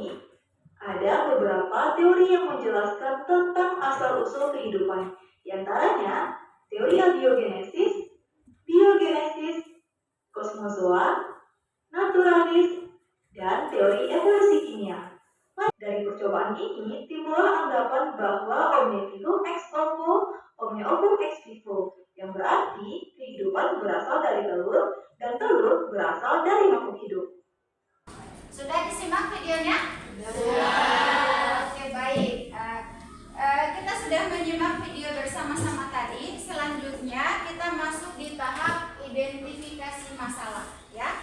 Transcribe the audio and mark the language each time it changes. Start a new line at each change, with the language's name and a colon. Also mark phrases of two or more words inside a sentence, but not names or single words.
Indonesian: Ada beberapa teori yang menjelaskan tentang asal-usul kehidupan. Di antaranya, teori abiogenesis, biogenesis, kosmozoa, naturalis, dan teori evolusi kimia. Dari percobaan ini, timbullah anggapan bahwa
Latin: omne vivo ex ovo, omne ovo ex vivo,
Indonesian: yang berarti kehidupan berasal dari telur, dan telur berasal dari makhluk hidup. Sudah disimak videonya? Oke, baik. Kita sudah menyimak video bersama-sama tadi. Selanjutnya kita masuk di tahap identifikasi masalah, ya.